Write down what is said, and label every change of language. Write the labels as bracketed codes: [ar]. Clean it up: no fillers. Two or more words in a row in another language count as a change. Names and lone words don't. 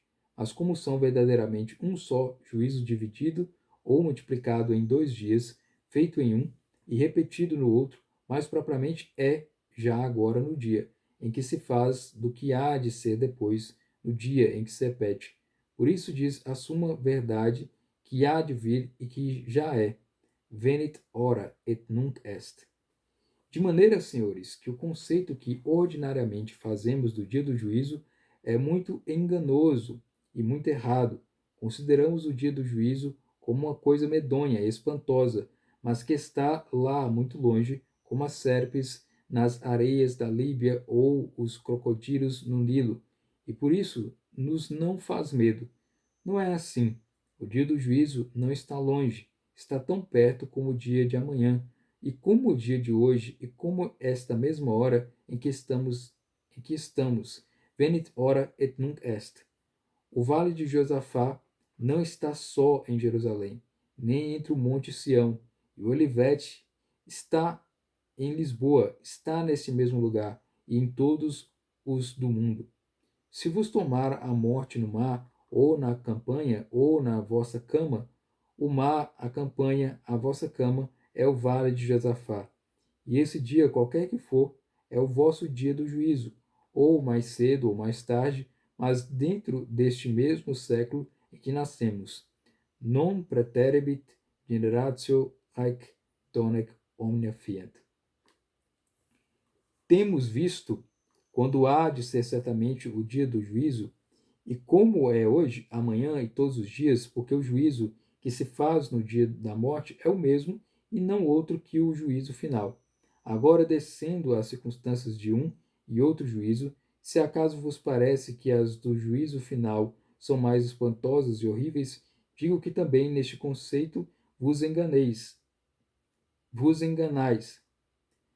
[pt] Mas como são verdadeiramente um só juízo dividido ou multiplicado em 2 dias, feito em um e repetido no outro, mais propriamente é já agora no dia em que se faz do que há de ser depois, no dia em que se repete. Por isso diz a suma verdade que há de vir e que já é. [la] Venit ora et nunc est. [pt] De maneira, senhores, que o conceito que ordinariamente fazemos do dia do juízo é muito enganoso e muito errado. Consideramos o dia do juízo como uma coisa medonha, espantosa, mas que está lá muito longe, como as serpes nas areias da Líbia ou os crocodilos no Nilo, e por isso nos não faz medo. Não é assim. O dia do juízo não está longe, está tão perto como o dia de amanhã, e como o dia de hoje, e como esta mesma hora em que estamos, [la] venit ora et nunc est. [pt] O vale de Josafá não está só em Jerusalém, nem entre o monte Sião, e o Olivete está em Lisboa, está nesse mesmo lugar, e em todos os do mundo. Se vos tomar a morte no mar, ou na campanha, ou na vossa cama, o mar, a campanha, a vossa cama, é o vale de Josafá. E esse dia, qualquer que for, é o vosso dia do juízo, ou mais cedo ou mais tarde, mas dentro deste mesmo século em que nascemos. [la] Non praeterebit generatio haec donec omnia fiat. [pt] Temos visto, quando há de ser certamente o dia do juízo, e como é hoje, amanhã e todos os dias, porque o juízo que se faz no dia da morte é o mesmo e não outro que o juízo final. Agora, descendo às circunstâncias de um e outro juízo, se acaso vos parece que as do juízo final são mais espantosas e horríveis, digo que também neste conceito vos enganais.